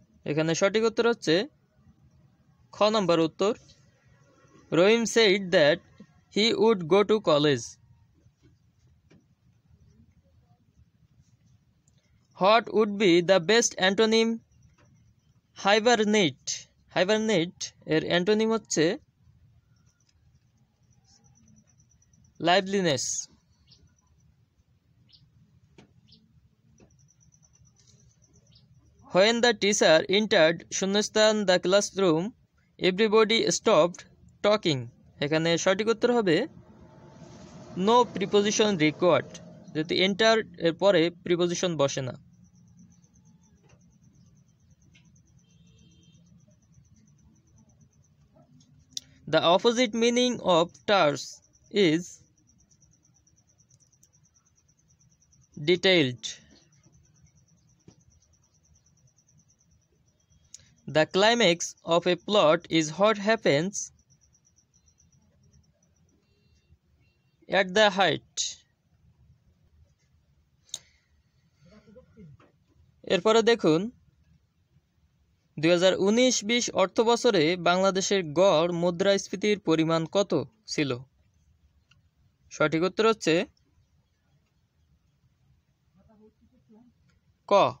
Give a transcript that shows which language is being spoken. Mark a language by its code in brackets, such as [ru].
[bn] এখানে সঠিক উত্তর হচ্ছে খ নম্বর উত্তর, [en] Rahim said that he would go to college. What would be the best antonym? Hibernate. [bn] Hibernate এর অ্যান্টোনিম হচ্ছে liveliness. [en] When the teacher entered শূন্যস্থান the classroom, everybody stopped talking. [bn] এখানে সঠিক উত্তর হবে [en] no preposition required, [bn] যেহেতু enter এর পরে প্রিপোজিশন বসে না। [en] The opposite meaning of terse is detailed. The climax of a plot is what happens at the height. [bn] এরপরে দেখুন 2019-20 অর্থবছরে বাংলাদেশের গড় মুদ্রাস্ফীতির পরিমাণ কত ছিল? সঠিক উত্তর হচ্ছে ক